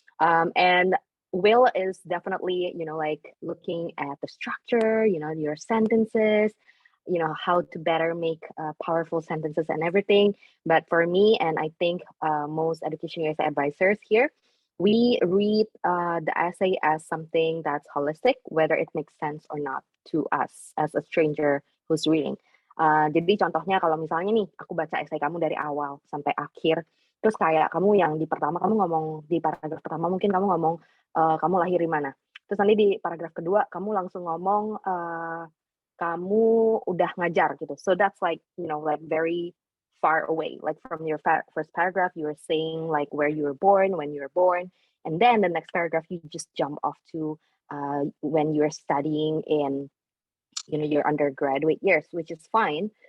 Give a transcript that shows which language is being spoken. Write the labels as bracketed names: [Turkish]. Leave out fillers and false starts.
[English] And Will is definitely, you know, like looking at the structure, you know, your sentences, you know, how to better make powerful sentences and everything. But for me, and I think most Education USA advisors here, we read the essay as something that's holistic, whether it makes sense or not to us as a stranger who's reading. [Indonesian] Jadi contohnya kalau misalnya nih, aku baca essay kamu dari awal sampai akhir, terus kayak kamu yang di pertama kamu ngomong di paragraf pertama mungkin kamu ngomong kamu lahir di mana. Terus nanti di paragraf kedua kamu langsung ngomong kamu udah ngajar gitu. [English] So that's like, you know, like very far away. Like from your first paragraph, you were saying like where you were born, when you were born. And then the next paragraph, you just jump off to when you're studying in, you know, your undergraduate years, which is fine.